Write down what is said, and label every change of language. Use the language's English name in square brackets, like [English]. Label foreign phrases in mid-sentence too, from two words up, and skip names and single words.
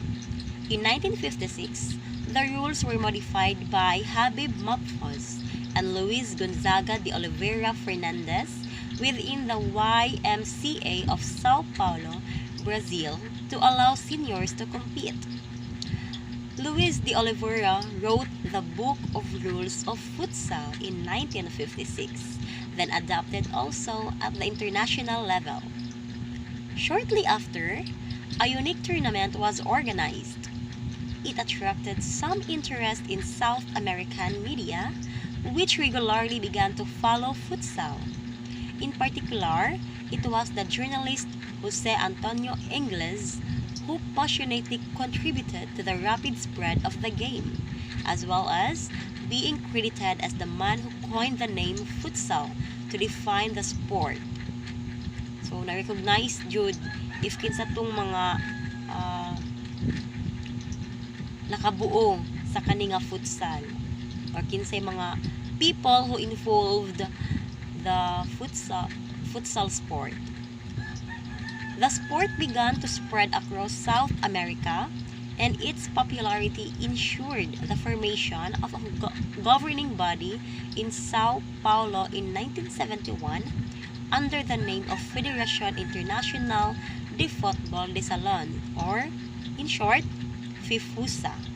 [English] In 1956, the rules were modified by Habib Matfos and Luis Gonzaga de Oliveira Fernandez within the YMCA of Sao Paulo, Brazil, to allow seniors to compete. Luis de Oliveira wrote the Book of Rules of Futsal in 1956, then adopted also at the international level. Shortly after, a unique tournament was organized. It attracted some interest in South American media, which regularly began to follow futsal. In particular, it was the journalist Jose Antonio Ingles who passionately contributed to the rapid spread of the game, as well as being credited as the man who coined the name futsal to define the sport. [Cebuano] So, na-recognize Jude if kinsa tong mga nakabuo sa kaninga futsal or kinsay mga [English] people who involved the futsal sport. The sport began to spread across South America, and its popularity ensured the formation of a governing body in Sao Paulo in 1971 under the name of Federación Internacional de Fútbol de Salón, or in short, FIFUSA.